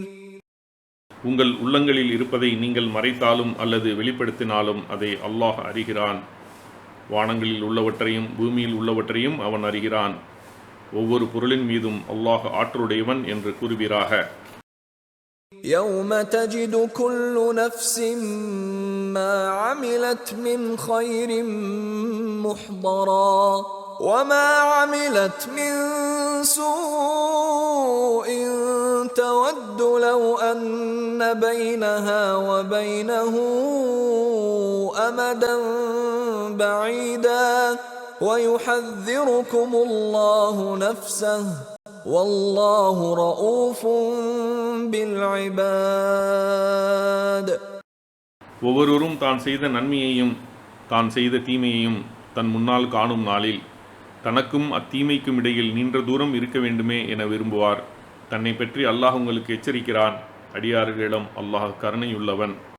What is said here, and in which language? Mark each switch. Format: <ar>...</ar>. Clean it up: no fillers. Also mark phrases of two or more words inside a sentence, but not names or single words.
<ta>உங்கள் உள்ளங்களில் இருப்பதை நீங்கள் மறைத்தாலும் அல்லது வெளிப்படுத்தினாலும் அதை அல்லாஹ் அறிகிறான். வானங்களில் உள்ளவற்றையும் பூமியில் உள்ளவற்றையும் அவன் அறிகிறான். ஒவ்வொரு பொருளின் மீதும் அல்லாஹ் ஆற்றலுடையவன் என்று கூறுவீராக.</ta> <ar>يوم تجد كل نفس ما عملت من خير محضرا وما عملت من سوء تود لو أن بينها وبينه أمدا بعيدا ويحذركم الله نفسه والله رؤوف بالعباد.</ar> <ta>ஒவ்வொருவரும் தான் செய்த நன்மையையும் தான் செய்த தீமையையும் தன் முன்னால் காணும் நாளில் தனக்கும் அத்தீமைக்கும் இடையில் நீண்ட தூரம் இருக்க வேண்டுமே என விரும்புவார். தன்னை பற்றி அல்லாஹ் உங்களுக்கு எச்சரிக்கிறான். அடியார்களிடம் அல்லாஹ் கருணையுள்ளவன்.</ta>